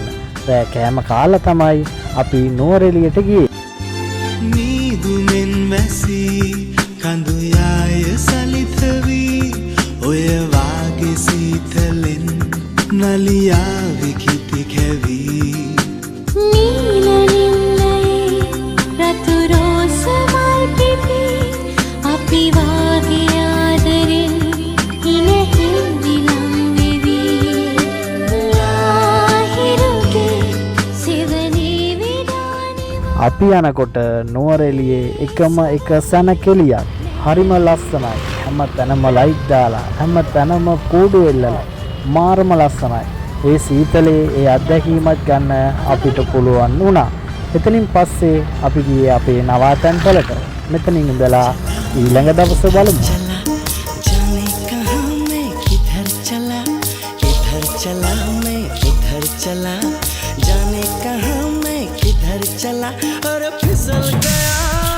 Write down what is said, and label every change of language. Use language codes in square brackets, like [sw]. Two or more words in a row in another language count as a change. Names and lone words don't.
[si] රෑ කෑම කාලා තමයි අපි නුවරඑළියට ගියේ. මීදුමෙන් වැසී කඳු යාය සලිත වී ඔය වාගේ සීතලෙන් නලියා විකිති කැවී නීල නිලයේ රතු රෝස මල් පිපී අපි වාගේ ආදරෙන් ඉනේහි විලම වෙවී ලාහිරුගේ සිවනේ විදානේ අපි යනකොට නුවරඑළියේ එකම එක සැනකෙලියක්. හරිම ලස්සනයි. හැම තැනම ලයිට් දාලා හැම තැනම කූඩු එල්ලලා මාරම ලස්සනයි. ඒ සීතලේ ඒ අත්දැකීමක් ගන්න අපිට පුළුවන් වුණා. එතනින් පස්සේ අපි ගියේ අපේ නවාතැන් වලට. මෙතනින් ඉඳලා ඊළඟ දවස බලමු. [hi] जाने कहाँ मैं किधर चला मैं किधर चला जाने कहाँ मैं किधर चला और फिसल गया